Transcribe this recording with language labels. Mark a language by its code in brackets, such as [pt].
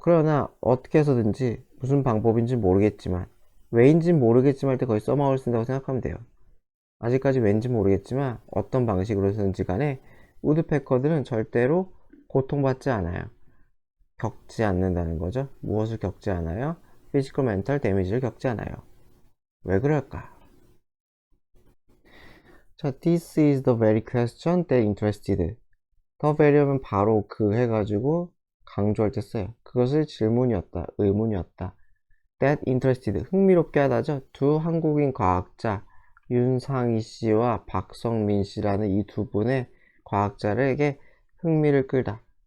[ko] 그러나 어떻게 해서든지 무슨 방법인지 모르겠지만, 왜인지 모르겠지만 할 때 거의 somehow를 쓴다고 생각하면 돼요. 아직까지 왠지 모르겠지만 어떤 방식으로든지 간에 우드패커들은 절대로 고통받지 않아요. 겪지 않는다는 거죠. 무엇을 겪지 않아요? 피지컬 멘탈 데미지를 겪지 않아요. 왜 그럴까? [en] 자, this is the very question that interested. [ko] 더 very하면 바로 그 해가지고 강조할 때 써요. 그것을 질문이었다, 의문이었다. [en] that interested, [ko] 흥미롭게 하다죠. 두 한국인 과학자 윤상희 씨와 박성민 씨라는 이 두 분의 과학자에게 흥미를 끌다.